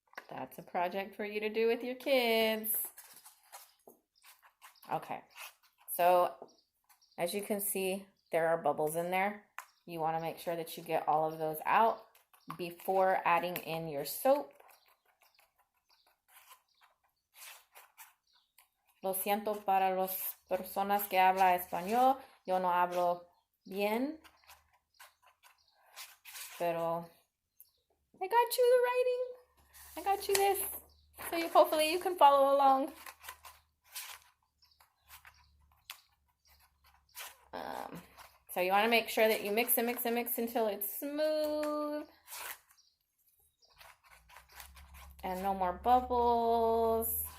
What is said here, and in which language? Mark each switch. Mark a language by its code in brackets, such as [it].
[en] That's a project for you to do with your kids. Okay, so as you can see, there are bubbles in there. You want to make sure that you get all of those out before adding in your soap. [es] Lo siento para las personas que hablan español. Yo no hablo bien, pero [en] I got you the writing. I got you this. So hopefully you can follow along. So you want to make sure that you mix and mix and mix until it's smooth. And no more bubbles.